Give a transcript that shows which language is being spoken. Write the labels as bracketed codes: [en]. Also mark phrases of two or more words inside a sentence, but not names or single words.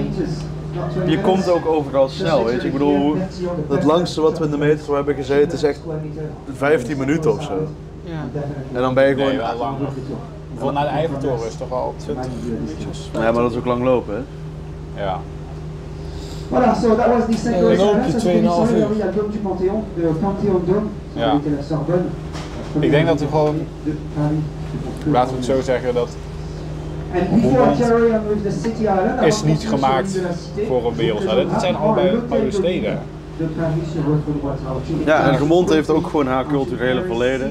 [nl] Je komt ook overal snel, weet je. Ik bedoel, het langste wat we in de metro hebben gezeten is echt 15 minuten of zo. Ja. En dan ben je gewoon... Nee, wel langer. Bijvoorbeeld naar de Eiffeltoren is toch al 20 minuutjes. Ja, maar dat is ook lang lopen, hè? Ja. Voilà, [en] so that was the second [nl] Dan loop je 2,5 uur. [fr] Il y a le dôme du Panthéon, de Panthéon Dôme, [nl] Ja. [fr] qui était la Sorbonne. [nl] Ik denk dat we gewoon, laten we het zo zeggen, dat Roermond is niet gemaakt voor een wereldstad. Het zijn allebei oude steden. Ja, en Roermond heeft ook gewoon haar culturele verleden.